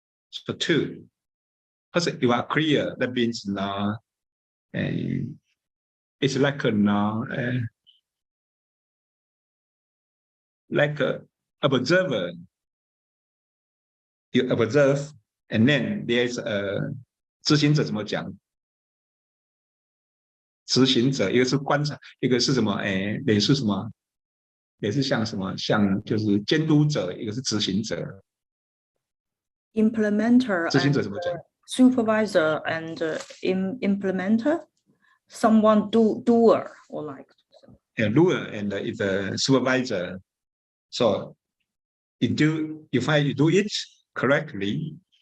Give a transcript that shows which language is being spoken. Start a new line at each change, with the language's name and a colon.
English: So two, because you are clear, that means no, it's like a no, like a observer. You observe, and then there's a
Chinese: 执行者怎么讲？执行者一个是观察，一个是什么？也是什么？也是像什么？像就是监督者，一个是执行者。
English: Implementer
Chinese: 执行者怎么讲
English: ？Supervisor and implementer, someone doer or like. A doer and is a supervisor. So you find you do it correctly.